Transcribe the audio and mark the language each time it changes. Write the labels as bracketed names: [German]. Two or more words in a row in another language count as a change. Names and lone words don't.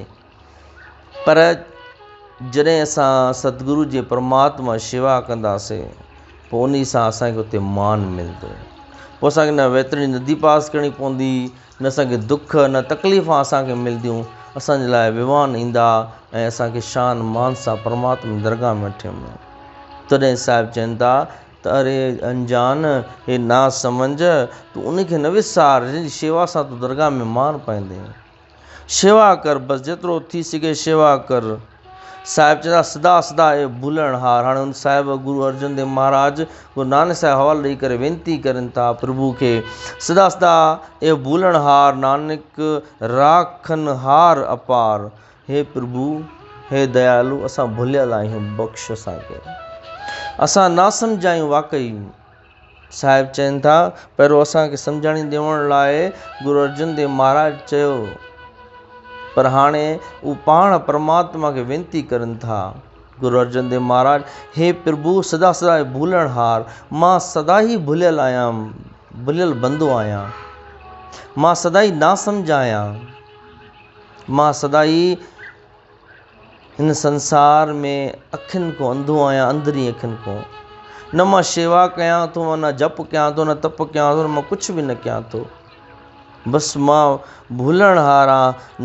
[Sindhi] पर जॾहिं असां सतगुरू जे परमात्मा शेवा कंदासीं, पोइ उन सां असांखे उते मान मिलंदो, पोइ असांखे न वैतरणी नदी पास करणी पवंदी, न असांखे दुख न तकलीफ़ां असांखे मिलंदियूं, असांजे लाइ विवान ईंदा ऐं असांखे शान मान सां परमात्मा दरगाह में वठी वञो। तॾहिं साहिब चवनि था त अरे अनजान, हे ना समझ, तूं उनखे न विसार जंहिंजी शेवा सां तूं दरगाह में मान पाईंदे। शेवा कर, बसि जेतिरो थी सघे शेवा कर। साहिब चवंदा [Punjabi] ਸਦਾ ਸਦਾ ਏ ਭੂਲਣ ਹਾਰ। [Sindhi] हाणे उन साहिब गुरु अर्जन देव महाराज गुरु नानक साहिब हवालो ॾेई करे वेनिती करनि था प्रभु खे, [Punjabi] ਸਦਾ ਸਦਾ ਏ ਭੂਲਣ ਹਾਰ, ਨਾਨਕ ਰਾਖਨ ਹਾਰ ਅਪਾਰ। [Sindhi] हे प्रभु, हे दयालु, असां भुलियल आहियूं, बख़्श असांखे, असां ना सम्झायूं। वाकई साहिब चवनि था, पहिरियों असांखे सम्झाणी ॾियण लाइ गुरु अर्जन देव महाराज चयो, पर हाणे उहे पाण परमात्मा खे वेनिती करनि था। गुरु अर्जन देव महाराज, हे प्रभु [Punjabi] ਸਦਾ ਸਦਾ ਭੂਲਣ ਹਾਰ, [Sindhi] मां सदा ई भुलियल आहियां, भुलियल बंदो आहियां, मां सदा ई ना सम्झ आहियां, मां सदा ई हिन संसार में अखियुनि खां अंधो आहियां, अंदरी अखियुनि खां, न मां शेवा कयां थो, न जप कयां थो, न तप कयां थो, न मां कुझु बि न कयां थो, बसि मां भूलण हार आहियां।